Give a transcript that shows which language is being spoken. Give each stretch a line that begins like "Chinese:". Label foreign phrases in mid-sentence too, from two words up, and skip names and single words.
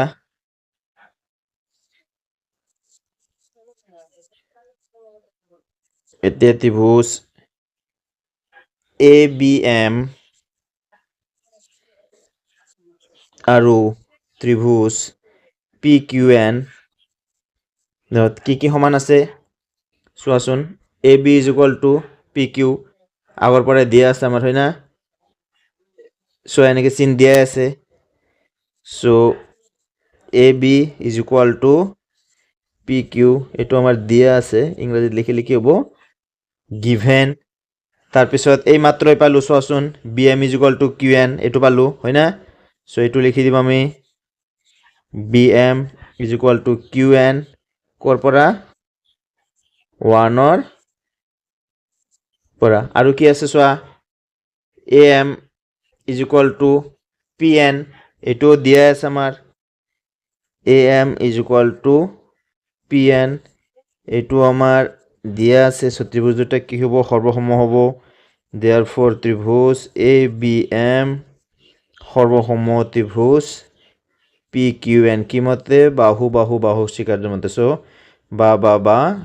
Assamese: ত্ৰিভুজ
English: A B is equal to P Q
Assamese: এন কি সমান আছে চোৱাচোন এ বি ইজ ইকুয়াল টু পি কিউ আগৰ পৰা দিয়া আছে আমাৰ হয় না চ' এনেকৈ চিন দিয়াই আছে চ'
English: A B is equal to P Q
Assamese: এইটো আমাৰ দিয়া আছে ইংৰাজীত লিখিলে কি হ'ব গিভেন তাৰপিছত এই মাত্ৰই পালোঁ চোৱাচোন
English: B M is equal to Q N
Assamese: এইটো পালোঁ হয় না চ' এইটো লিখি দিম আমি
English: B M is equal to Q N
Assamese: ক'ৰ পৰা 1ৰ পৰা আৰু কি আছে চোৱা
English: A M is equal to P N
Assamese: এইটো দিয়া আছে আমাৰ
English: A M is equal to P N
Assamese: এইটো আমাৰ দিয়া আছে ত্ৰিভুজ দুটা কি হ'ব সৰ্বসম হ'ব দেয়াৰফৰ ত্ৰিভুজ এ বি এম সৰ্বসম ত্ৰিভুজ পি কিউ এন কি মতে বাহু বাহু বাহু শিকাৰ্য মতে চ' বা